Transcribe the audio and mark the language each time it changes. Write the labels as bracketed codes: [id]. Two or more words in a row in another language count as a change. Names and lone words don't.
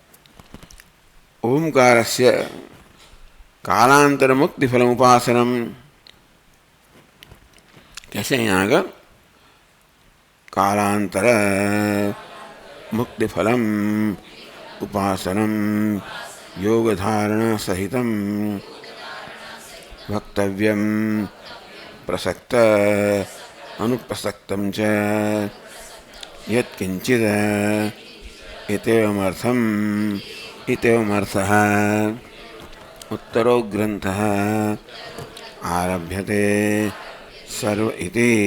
[sa] ओमकारस्य कालान्तर मुक्तिफलम उपासनम, [gu] કહેશે અહીંયા આગળ [sa] कालान्तर मुक्तिफलम उपासनम योग धारणा सहितम वक्तव्यम प्रसक्त अनुप्रसक्तम च यत्किंचिद इत्येवमर्थम इत्येवमर्थः उत्तरो ग्रंथः आरभ्यते सर्व इति.